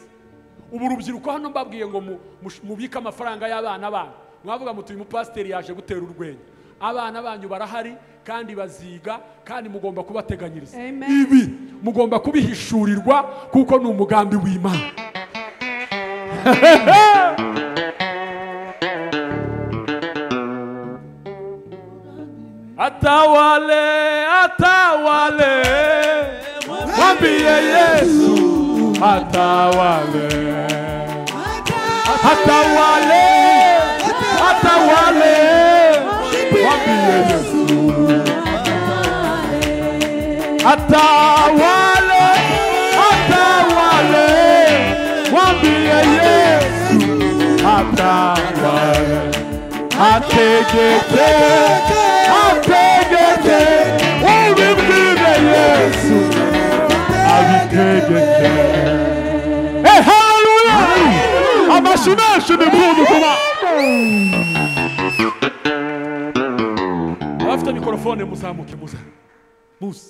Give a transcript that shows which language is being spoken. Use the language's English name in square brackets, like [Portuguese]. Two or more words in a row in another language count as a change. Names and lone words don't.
[Kinyarwanda] Ubu urubyiruko hano mbabwiye ngo mubike amafaranga y'abana banyu, mwavuga muti uyu mupasiteri yaje gutera urwenya. Abana banyu barahari kandi baziga kandi mugomba kubateganyiriza. Ibi mugomba kubihishurirwa kuko ni umugambi w'Imana. [Swahili] Atawale, atawale, mwambie Yesu atawale, atawale, atawale, mwambie Yesu atawale, atawale, mwambie Yesu atawale, [Kinyarwanda] ategeke, ategeke, ubimbwire Yesu abitegeke. Hallelujah! Amashimeshe ni muntu kuba. Abafite mikrofone muzamuke muzi.